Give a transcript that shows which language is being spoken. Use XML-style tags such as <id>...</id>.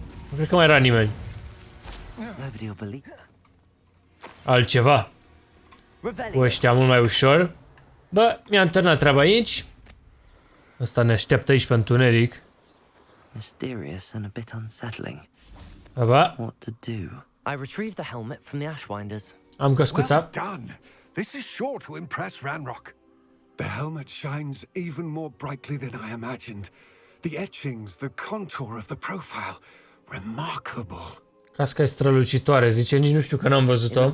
<ro>Nu cred că mai era nimeni. Altceva. Cu ăștia mult mai ușor. Bă, mi-am terminat treaba aici. Ăsta ne așteaptă aici pe întuneric.</ro> <en>Mysterious and a bit unsettling. Aba. What to do? I retrieved the helmet from the Ashwinders.</en> <ro>Am căscuța.</ro> <en>Well done. This is sure to impress Ranrock. The helmet shines even more brightly than I imagined. The etchings, the contour of the profile, remarkable.</en> <ro>Casca e strălucitoare, zice, nici nu știu că n-am văzut-o.</ro>